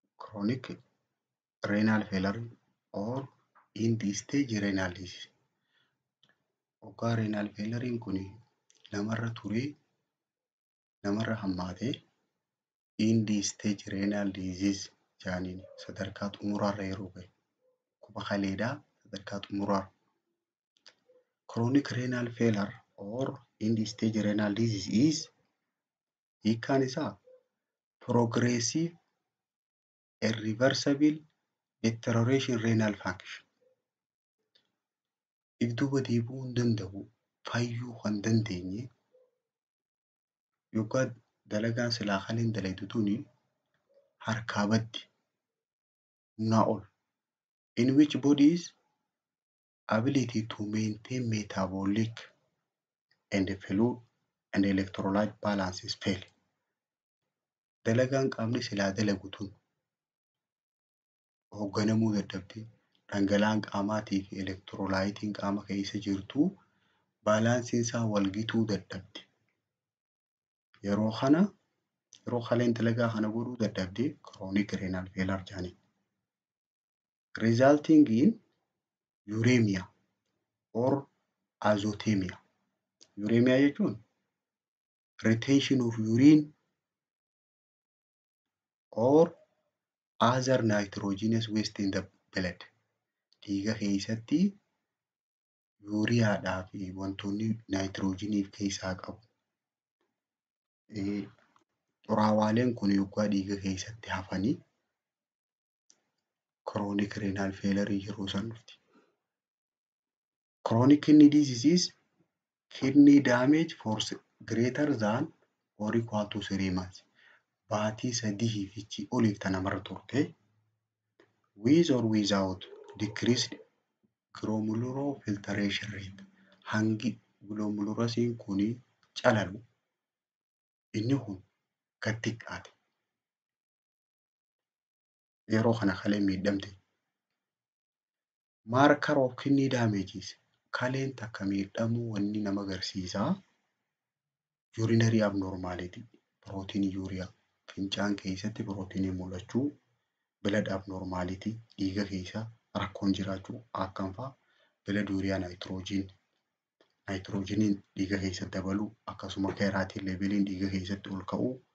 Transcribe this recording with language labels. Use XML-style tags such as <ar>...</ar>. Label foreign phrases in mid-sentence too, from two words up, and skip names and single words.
<en>chronic renal failure or end-stage renal disease.</en> <om>Hoggaa</om> <en>renal failure</en> <om>kun namarra turee namarra hammaatee</om> <en>end-stage renal disease</en> <om>jaaniin sadarkaa xumuraarra yeroo gahe quba kaleedhaa sadarkaa xumuraa.</om> <en>Chronic renal failure or end-stage renal disease is</en> <om>hiikkaan isaa</om> <en>progressive irreversible deterioration renal function.</en> <om>Ibduuba deebi'uu hin danda'u, fayyuu kan dandeenye yookaan dalagaan silaa kaliin dalaytu tuni harkaa baddi humnaa ol.</om> <en>In which body's ability to maintain metabolic and fluid and electrolyte balances fail.</en> <om>Dalagaan qaamni silaa dalagu tun hoogganamuu dadhabde. Dhangala'aan qaamaatii fi elektirolaayitiin qaama keessa jirtu baalaansiin isaa walgituu dadhabde. Yeroo kaleen dalagaa kana godhuu dadhabde</om> <en>chronic renal failure</en> <om>jaaniin.</om> <en>Resulting in uremia or azotemia. Uremia jechuun retention of urine or other nitrogenous waste in the blood.</en> <om>Dhiiga keessatti yuuriyaadhaa fi wantoonni naayitiroojiiniif keessaa qabu. Xuraawaaleen kun yoggaa dhiiga keessatti hafanii</om> <en>chronic renal failure</en> <om>yeroo san dhufti.</om> <en>Chronic kidney disease is kidney damage for greater than or equal to 3 months.</en> <om>Baatii 3 fi oliif tan namarra turte</om> <en>with or without decreased glomerular filtration rate.</en> <om>Hangi glomerulasiin kuni calalu inni kun gad xiqqaate. Yeroo kana kalee miidhamte.</om> <en>Marker of kidney damages.</en> <om>Kaleen takka miidhamuu wanni nama agarsiisaa</om> <en>urinary abnormality.</en> <om>Proteinii uuriyaa. Fincaan keessatti proteinii mul'achuu,</om> <en>blood abnormality</en> <om>dhiiga keessa rakkoon jiraachuu akkam fa'a blood uuriyaa naayitiroojiiniin dhiiga keessatti dabaluu akkasuma keeraatiin leeveliin dhiiga keessatti ol ka'uu,</om>